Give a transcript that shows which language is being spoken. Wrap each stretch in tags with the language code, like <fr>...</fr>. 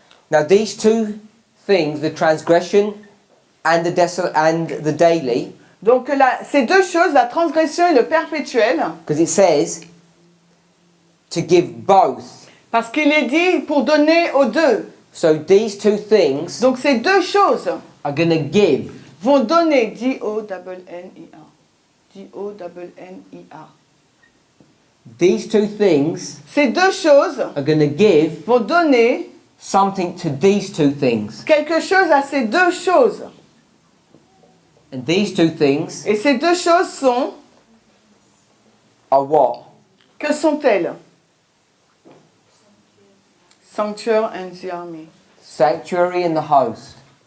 <en>Now these two things, the transgression and the daily,</en> <fr>Donc ces deux choses, la transgression et le perpétuel,</fr> <en>because it says to give both.</en> <fr>Parce qu'il est dit pour donner aux deux.</fr> <en>So these two things</en> <fr>Donc ces deux choses</fr> <en>are going to give.</en> <fr>vont donner, D-O-N-N-I-R. D-O-N-N-I-R.</fr> <en>These two things</en> <fr>Ces deux choses</fr> <en>are going to give</en> <fr>vont donner</fr> <en>something to these two things.</en> <fr>quelque chose à ces deux choses.</fr> <en>And these two things</en> <fr>Et ces deux choses sont,</fr> <en>are what?</en> <fr>que sont-elles?</fr> <en>Sanctuary and the army. Sanctuary and the host.</en>